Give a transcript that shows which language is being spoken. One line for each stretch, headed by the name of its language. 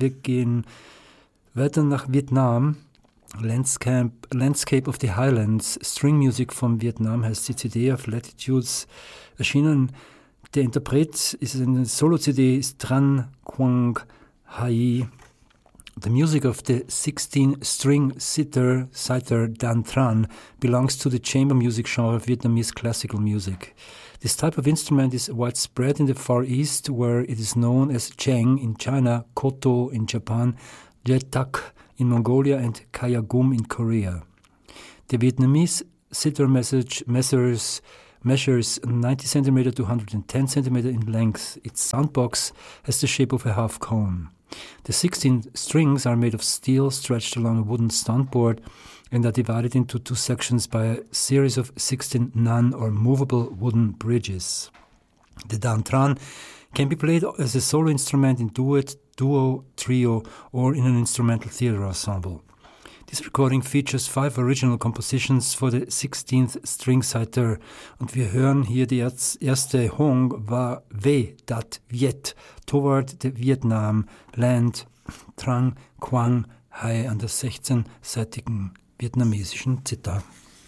German: Wir gehen weiter nach Vietnam. Landscape of the Highlands, String Music von Vietnam heißt die CD, auf Latitudes erschienen. Der Interpret ist eine Solo-CD, ist Tran Quang Hai.
English: The music of the 16 string sitar Dan Tran belongs to the chamber music genre of Vietnamese classical music. This type of instrument is widespread in the Far East, where it is known as Cheng in China, Koto in Japan, Jetak in Mongolia and Kayagum in Korea. The Vietnamese sitar measures 90 cm to 110 cm in length. Its soundbox has the shape of a half cone. The 16 strings are made of steel stretched along a wooden soundboard and are divided into two sections by a series of 16 nan or movable wooden bridges. The Dan Tran can be played as a solo instrument in duet, duo, trio, or in an instrumental theater ensemble. This recording features 5 original compositions for the 16th string sitar.
German: Und wir hören hier die erste Hong Va Ve Dat Viet
English: toward the Vietnam Land
German: Trang Quang Hai an der 16-seitigen vietnamesischen Zither.